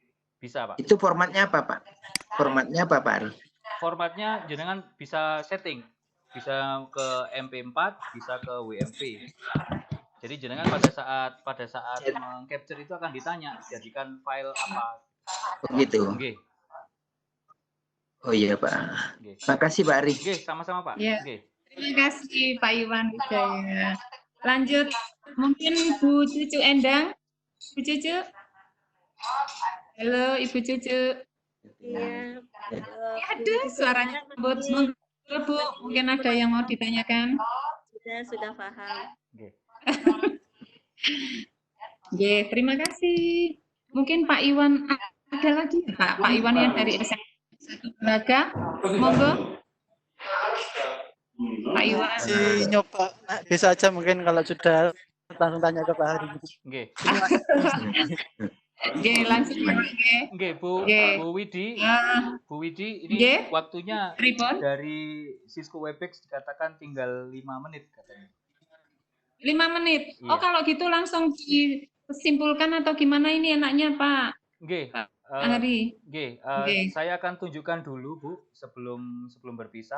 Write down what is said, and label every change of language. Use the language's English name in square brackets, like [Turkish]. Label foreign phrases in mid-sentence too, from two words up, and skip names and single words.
[Indonesian] Itu formatnya apa Pak? Formatnya apa Pak Ari? Formatnya jenengan bisa setting, bisa ke MP4, bisa ke WMV. Jadi jenengan pada saat meng-capture itu akan ditanya jadikan file apa. Begitu. Nggih. Oh iya Pak. Nggih. Makasih Pak Ari. Nggih, sama-sama Pak. Ya. Nggih. Terima kasih Pak Iwan Wijaya. Lanjut, mungkin Bu Cucu Endang. Bu Cucu. Halo Ibu Cucu. Iya. Aduh, suaranya lembut. Monggo Bu, mungkin ada yang mau ditanyakan. Sudah paham. Nggih. Nggih, terima kasih. Mungkin Pak Iwan ada lagi ya, Pak? Pak Iwan yang dari SMA 1 Braga. Monggo. Pak Iwan. Nyoba bisa aja mungkin kalau sudah langsung tanya ke Pak Hari. Nggih. Nggih, langsung nggih. Nggih, Bu Widi. Bu Widi, ini Nggih. waktunya Pripun? dari Cisco Webex dikatakan tinggal 5 menit katanya. 5 menit. Iya. Oh, kalau gitu langsung disimpulkan atau gimana ini enaknya, Pak? Nggih. Pak Hari. Nggih, Nggih. saya akan tunjukkan dulu, Bu, sebelum berpisah.